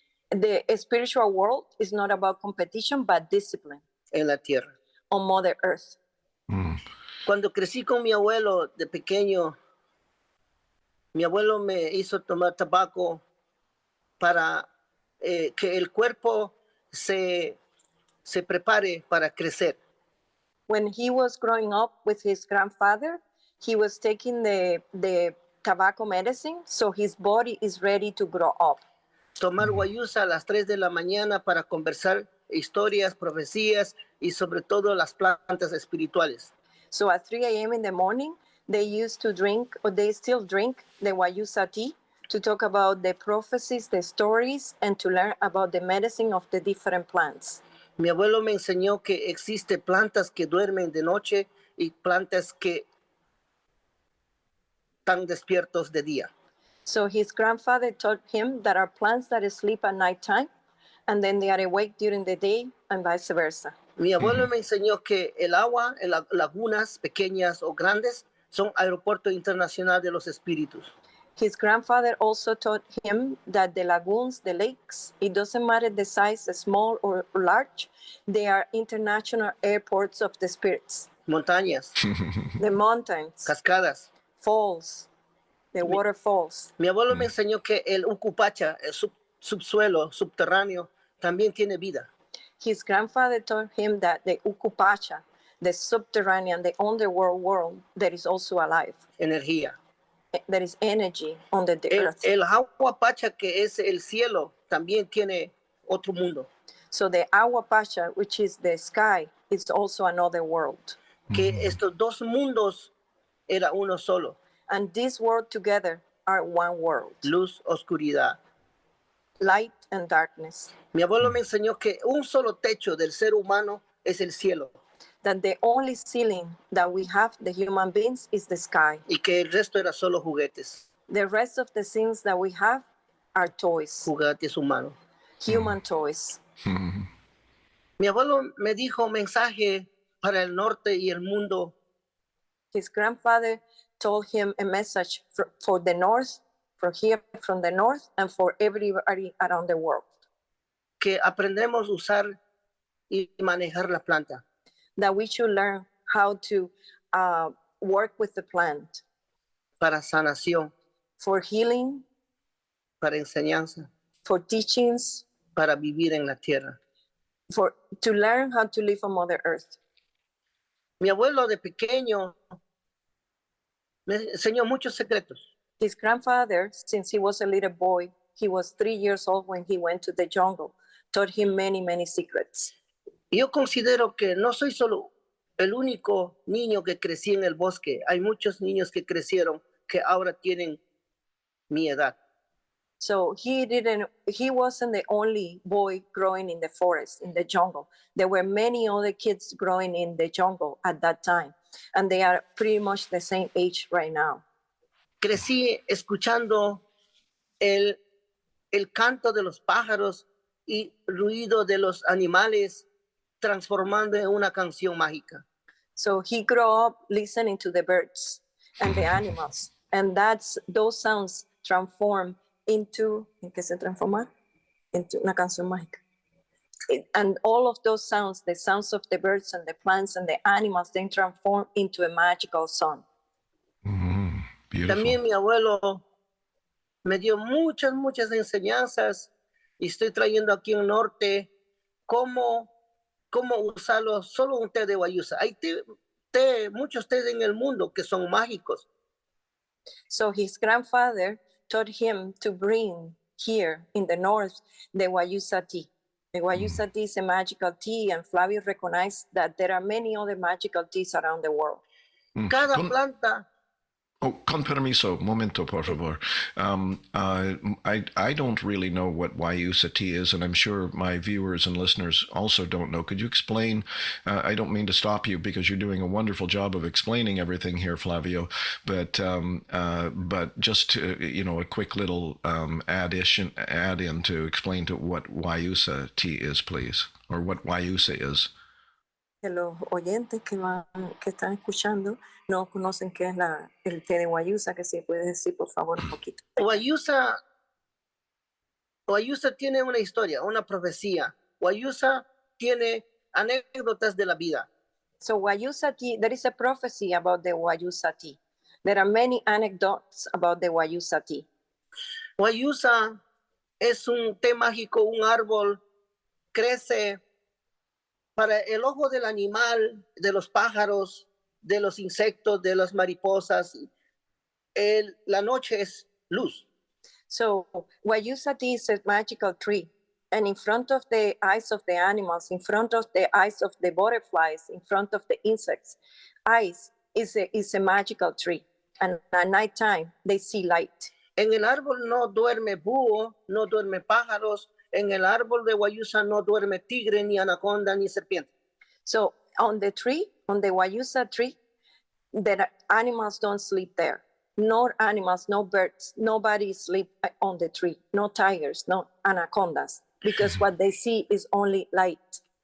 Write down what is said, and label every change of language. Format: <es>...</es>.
<en>The spiritual world is not about competition, but discipline.</en> <es>En la tierra.</es> <en>On Mother Earth.</en> <es>Cuando crecí con mi abuelo de pequeño, mi abuelo me hizo tomar tabaco para que el cuerpo se prepare para crecer.</es> <en>When he was growing up with his grandfather, he was taking the tobacco medicine, so his body is ready to grow up.</en> <es>Tomar guayusa a las 3 de la mañana para conversar historias, profecías y sobre todo las plantas espirituales.</es> <en>So at 3 a.m. in the morning, they used to drink, or they still drink, the Wayusa tea to talk about the prophecies, the stories, and to learn about the medicine of the different plants.</en> <es>Mi abuelo me enseñó que existe plantas que duermen de noche y plantas que están despiertos de día.</es> <en>So his grandfather taught him that are plants that sleep at nighttime, and then they are awake during the day, and vice versa.</en> <es>Mi abuelo me enseñó que el agua, las lagunas pequeñas o grandes, son aeropuerto internacional de los espíritus.</es> <en>His grandfather also taught him that the lagoons, the lakes, it doesn't matter the size, small or large, they are international airports of the spirits.</en> <es>Montañas.</es> <en>The mountains.</en> <es>Cascadas.</es> <en>Falls. The waterfalls.</en> <es>Mi abuelo me enseñó que el ucupacha, el subsuelo, subterráneo, también tiene vida.</es> <en>His grandfather taught him that the ucupacha, the subterranean, the underworld world, that is also alive.</en> <es>Energía.</es> <en>There is energy under the earth.</en> <es>El agua pacha, que es el cielo, también tiene otro mundo.</es> <en>So the agua pacha, which is the sky, is also another world.</en> <es>Que estos dos mundos era uno solo.</es> <en>And this world together are one world.</en> <es>Luz, oscuridad.</es> <en>Light and darkness.</en> <es>Mi abuelo me enseñó que un solo techo del ser humano es el cielo.</es> <en>that the only ceiling that we have, the human beings, is the sky.</en> <es>Y que el resto era solo juguetes.</es> <en>The rest of the things that we have are toys,</en> <es>Juguetes humanos.</es> <en>human toys.</en> <es>Mi abuelo me dijo mensaje para el norte y el mundo.</es> <en>His grandfather told him a message for the north, for here from the north, and for everybody around the world.</en> <es>Que aprendemos a usar y manejar la planta.</es> <en>That we should learn how to work with the plant.</en> <es>Para sanación.</es> <en>For healing.</en> <es>Para enseñanza.</es> <en>For teachings.</en> <es>Para vivir en la tierra.</es> <en>To learn how to live on Mother Earth.</en> <es>Mi abuelo de pequeño me enseñó muchos secretos.</es> <en>His grandfather, since he was a little boy, he was 3 years old when he went to the jungle, taught him many, many secrets.</en> <es>Yo considero que no soy solo el único niño que crecí en el bosque. Hay muchos niños que crecieron que ahora tienen mi edad.</es> <en>So he wasn't the only boy growing in the forest, in the jungle. There were many other kids growing in the jungle at that time, and they are pretty much the same age right now.</en> <es>Crecí escuchando el canto de los pájaros y ruido de los animales transformando en una canción mágica.</es> <en>So he grew up listening to the birds and the animals, and those sounds transform into,</en> <es>¿en qué se transforma?</es> <en>Into</en> <es>una canción mágica.</es> <en>And all of those sounds, the sounds of the birds and the plants and the animals, then transform into a magical song. Beautiful.</en> <es>También mi abuelo me dio muchas enseñanzas y estoy trayendo aquí en norte cómo usarlo, solo un té de Wayusa. Hay muchos tés en el mundo que son mágicos.</es> <en>So his grandfather taught him to bring here in the north the Wayusa tea. The Wayusa tea is a magical tea, and Flavio recognized that there are many other magical teas around the world.</en> <es>Cada planta. Oh, con permiso, momento, por favor.</es> <en>I don't really know what Wayusa tea is, and I'm sure my viewers and listeners also don't know. Could you explain? I don't mean to stop you because you're doing a wonderful job of explaining everything here, Flavio. But just to, a quick little add in to explain to what Wayusa tea is, please, or what Wayusa is.</en> <es>Que los oyentes que están escuchando no conocen qué es el té de Wayusa, que si puedes decir por favor un poquito. Wayusa tiene una historia, una profecía. Wayusa tiene anécdotas de la vida.</es> <en>So Wayusa tea, there is a prophecy about the Wayusa tea. There are many anecdotes about the Wayusa tea.</en> <es>Wayusa es un té mágico, un árbol, crece para el ojo del animal, de los pájaros, de los insectos, de las mariposas. La noche es luz.</es> <en>So Wayusa tea is a magical tree. And in front of the eyes of the animals, in front of the eyes of the butterflies, in front of the insects, eyes is a magical tree. And at nighttime, they see light.</en> <es>En el árbol no duerme búho, no duerme pájaros. En el árbol de Wayusa no duerme tigre, ni anaconda, ni serpiente.</es> <en>So on the Wayusa tree, the animals don't sleep there. No animals, no birds, nobody sleep on the tree. No tigers, no anacondas, because what they see is only light.</en>